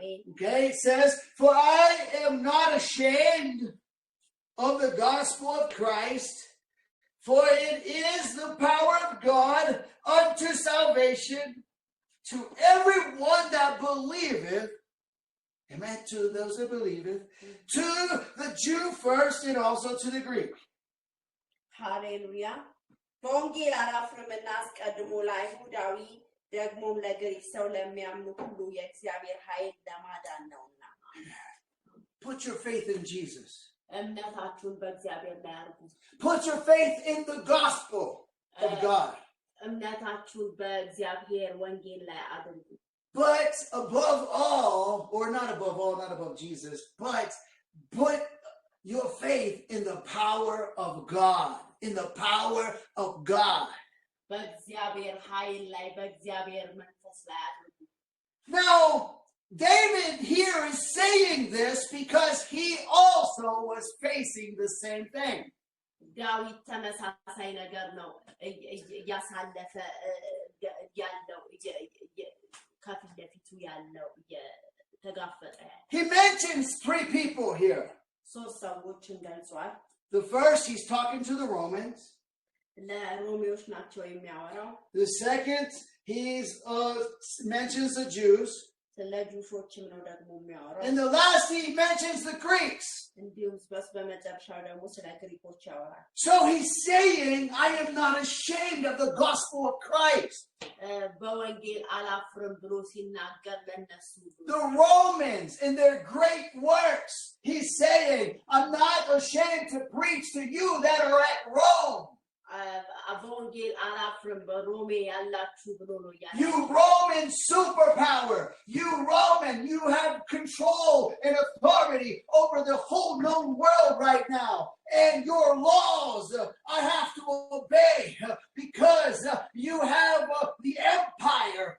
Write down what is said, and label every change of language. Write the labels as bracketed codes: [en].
[en] Okay, it says, for I am not ashamed of the gospel of Christ, for it is the power of God unto salvation to everyone that believeth. Amen. To those that believeth, to the Jew first and also to the Greek. Hallelujah. [am] በወንጌል አላፍርምና አስቀድሞ ለአይሁዳዊ ደግሞም ለግሪክ ሰው ለሚያምኑ ሁሉ የእግዚአብሔር ኃይል ለማዳን ነውና [en] Put your faith in Jesus. [am] እምነታችሁን በእግዚአብሔር ላይ አድርጉ [en] Put your faith in the gospel of of God. [am] እምነታችሁን በእግዚአብሔር ወንጌል ላይ አድርጉ። [en] But above all, or not above all, not above Jesus, but put your faith in the power of God, in the power of God. [am] በእግዚአብሔር ኃይል ላይ በእግዚአብሔር መንፈስ ላይ አድርጉ። [en] Now, David here is saying this because he also was facing the same thing. [am] ዳዊት ተመሳሳይ ነገር ነው እያሳለፈ ያለው ከፊት ለፊቱ ያለው እየተጋፈጠ ያለው። [en] He mentions 3 people here. [am] ሶስት ሰዎችን ገልጿል። [en] The first, he's talking to the Romans. [am] ለሮሜዎች ናቸው የሚያወራው። [en] The second, he mentions the Jews. [am] ስለ ጁሾችም ነው ደግሞ የሚያወራው። [en] And the last, he mentions the Greeks. [am] እንዲሁም በመጨረሻው ደግሞ ስለ ግሪኮች ያወራል። [en] So he's saying, I am not ashamed of the gospel of Christ. [am] በወንጌል አላፍርም ብሎ ሲናገር ለነሱ [en] The Romans in their great works, he's saying, I'm not ashamed to preach to you that are at Rome. [am] በወንጌል አላፍርም በሮሜ ያላችሁ ብሎ ነው ያለው። [en] You Roman superpower, you Roman, you have control and authority over the whole known world right now. And your laws I have to obey because you have the empire.